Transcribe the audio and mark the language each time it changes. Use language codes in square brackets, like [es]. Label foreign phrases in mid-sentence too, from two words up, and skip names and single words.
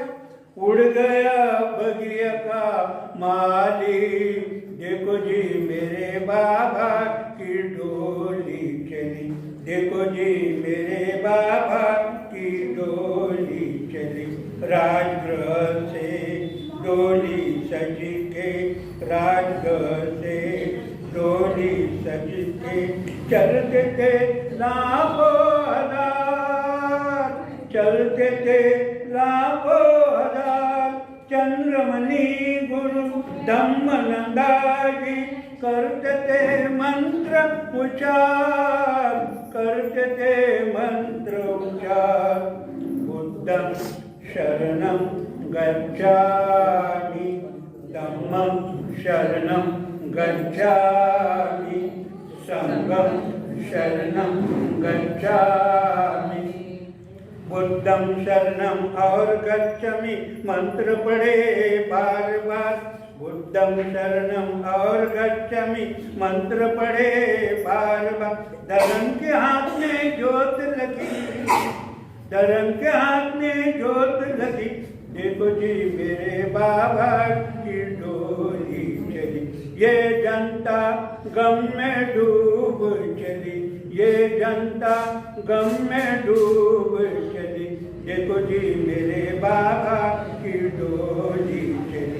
[hi] उड़ गया बगिया का माली, देखो जी मेरे बाबा की डोली चली, देखो जी मेरे बाबा की डोली चली। राजगृह से डोली सज के, राजगृह से डोली सज के चलते थे लाखों हजार, चलते थे लाखों हजार। चंद्रमणि गुरु धम्मनंदा जी करते थे मंत्र उच्चार, करते थे मंत्र उच्चार। [pi] बुद्धं शरणं गच्छामि, धम्मं शरणं गच्छामि, संघं शरणं गच्छामि। बुद्धं शरणं [hi] और गच्छामि मंत्र पढ़े बार बार, [pi] बुद्धं शरणं [hi] और गच्छामि मंत्र पढ़े बार बार। धर्म के हाथ में ज्योत लगी, धर्म के हाथ में ज्योत लगी, देखो जी मेरे बाबा की डोली चली। ये जनता गम में डूब चली, ये जनता गम में डूब चली, देखो जी मेरे बाबा की डोली चली।